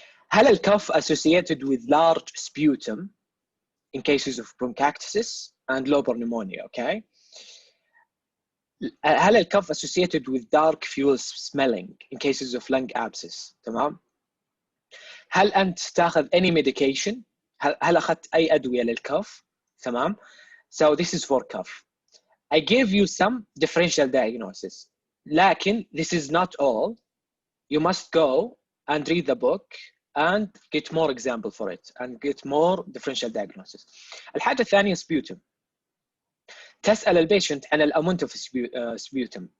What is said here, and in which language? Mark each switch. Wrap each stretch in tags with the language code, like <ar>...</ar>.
<ar>هل الكف</ar> <en>associated with large sputum in cases of bronchiectasis and lobar pneumonia? Okay.</en> <ar>هل الكف</ar> <en>associated with dark fuel smelling in cases of lung abscess؟ تمام.</en> <ar>هل أنت تأخذ</ar> <en>any medication؟</en> <ar>هل أخذت أي أدوية للكف؟ تمام.</ar> <en>So this is for cough. I gave you some differential diagnosis.</en> <ar>لكن</ar> <en>this is not all. You must go and read the book and get more example for it and get more differential diagnosis.</en> <ar>الحاجة الثانية sputum. تسأل البيشنت عن الامount of sputum.</ar>